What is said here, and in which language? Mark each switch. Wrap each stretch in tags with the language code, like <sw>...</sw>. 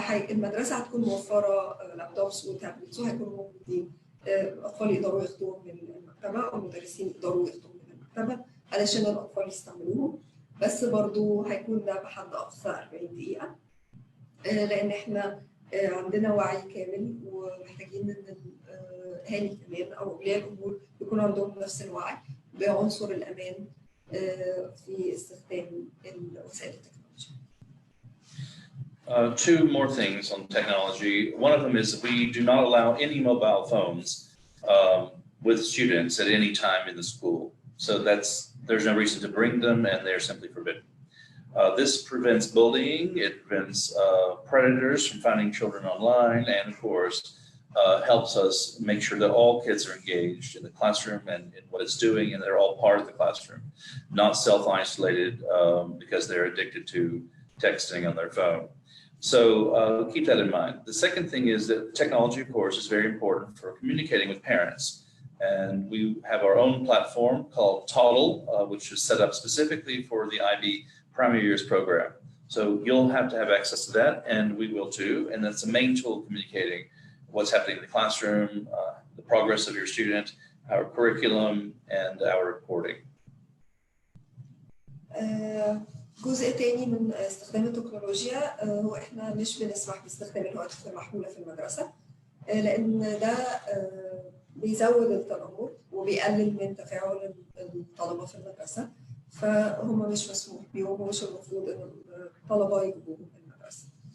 <ar>المدرسه هتكون موفره لابتوبس وتابلتس وهيكونوا موجودين، الاطفال يقدروا ياخدوهم من المكتبه او المدرسين يقدروا ياخدوهم من المكتبه علشان الاطفال يستعملوهم، بس برضو هيكون ده بحد اقصى 40 دقيقه، لان احنا عندنا وعي كامل ومحتاجين ان الاهالي كمان او اولياء الامور يكون عندهم نفس الوعي بعنصر الامان في استخدام الوسائل التكنولوجية.</ar> <en>Two more things on technology. One of them is we do not allow any mobile phones with students at any time in the school. So there's no reason to bring them, and they're simply forbidden. This prevents bullying, it prevents predators from finding children online, and of course, helps us make sure that all kids are engaged in the classroom and in what it's doing, and they're all part of the classroom, not self-isolated because they're addicted to texting on their phone. So keep that in mind. The second thing is that technology, of course, is very important for communicating with parents. And we have our own platform called Toddle, which is set up specifically for the IB Primary Years program. So you'll have to have access to that, and we will too. And that's the main tool communicating what's happening in the classroom, the progress of your student, our curriculum, and our reporting.</en> <ar>جزء تاني من استخدام التكنولوجيا هو احنا مش بنسمح باستخدام الهواتف المحمولة في المدرسة، لأن ده بيزود التنمر وبيقلل من تفاعل الطلبة في المدرسة، فهم مش مسموح بيهم ومش المفروض ان الطلبة يجيبوهم في المدرسة.</ar>